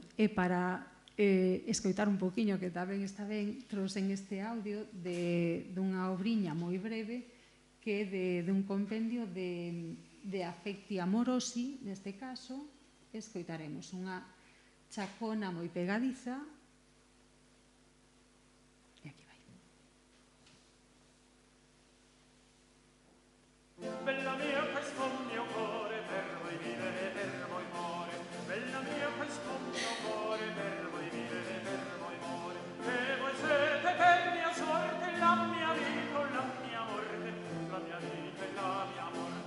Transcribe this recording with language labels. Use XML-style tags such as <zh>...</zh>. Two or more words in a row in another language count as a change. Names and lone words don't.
<gl>E para escoitar un poquinho, que tamén está ben, trouxen este audio dunha obriña moi breve que é dun compendio de</gl> <it>affetti amorosi,</it> <gl>neste caso, escoitaremos unha chacona moi pegadiza. E aquí vai.</gl> <it>Bella mia, questo mio cuore per voi vive e per voi muore. Bella mia, questo mio cuore per voi vive e per voi muore. E voi siete per mia sorte la mia vita, la mia morte, la mia vita e la mia morte.</it>